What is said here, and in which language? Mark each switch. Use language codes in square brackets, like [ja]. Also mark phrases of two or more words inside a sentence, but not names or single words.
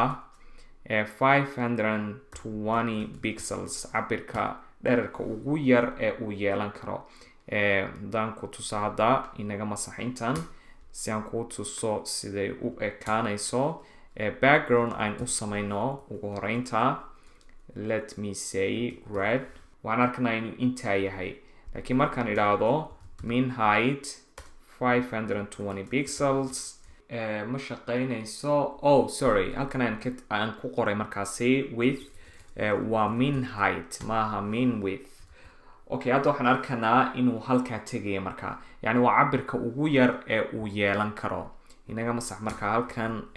[so] 520 pixels cabirka dherarka ugu yar uu yeelan karo hadaan ku tuso hadda inaga masaxintan si aan kuu tuso siday u ekaanayso background aan u samayno ugu horeynta [en] let me say red [so] waxaan arkanaa inuu intaa yahay laakiin markaan idhaahdo [en] min height [so] 520 pixels ma shaqaynayso sorry halkan aan ku qoray markaasi width waa [en] min height [so] maaha [en] min width okay [so] hadda waxaan arkanaa inuu halkaa tegaya markaa yani waa cabirka ugu yar uu yeelan karo inaga masax markaa halkan